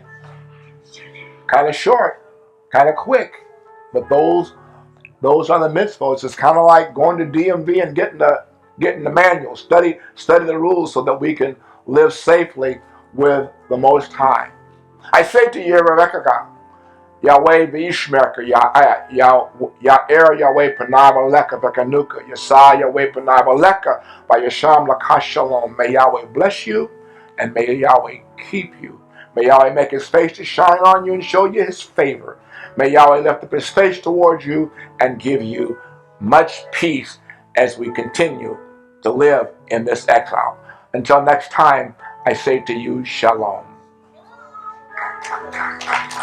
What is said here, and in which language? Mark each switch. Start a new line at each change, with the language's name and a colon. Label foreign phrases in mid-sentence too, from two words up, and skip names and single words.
English: Kind of short, kind of quick, but those are the mitzvahs. It's kind of like going to DMV and getting the manual, study the rules so that we can live safely with the Most High. I say to you,
Hebrew: Rebecca, יהוה וישמרך, יאר יהוה פניו אליך ויחנך, ישא יהוה פניו אליך, וישם לך שלום.
English: May Yahweh bless you, and may Yahweh keep you. May Yahweh make his face to shine on you and show you his favor. May Yahweh lift up his face towards you and give you much peace as we continue to live in this exile. Until next time, I say to you, shalom.